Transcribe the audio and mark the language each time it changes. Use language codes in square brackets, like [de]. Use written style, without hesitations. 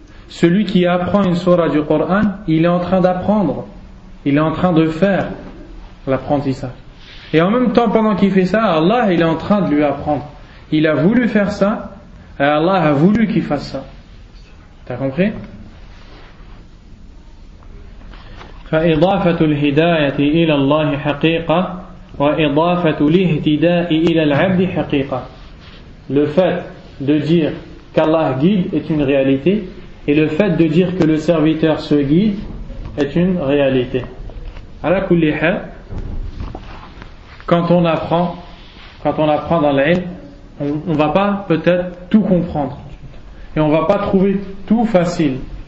[fr] Celui qui apprend une sourate du Coran, il est en train d'apprendre, il est en train de faire l'apprentissage, et en même temps pendant qu'il fait ça, Allah il est en train de lui apprendre. Il a voulu faire ça et Allah a voulu qu'il fasse ça. T'as compris? [ar] فإضافة الهداية إلى الله حقيقة وإضافة الاهتداء إلى العبد حقيقة. [fr] Le fait de dire qu'Allah guide est une réalité, et le fait de dire que le serviteur se guide est une réalité. [ar] على كل حال, [fr] quand on apprend dans l'ilm, on va pas peut-être tout comprendre et on va pas trouver tout facile.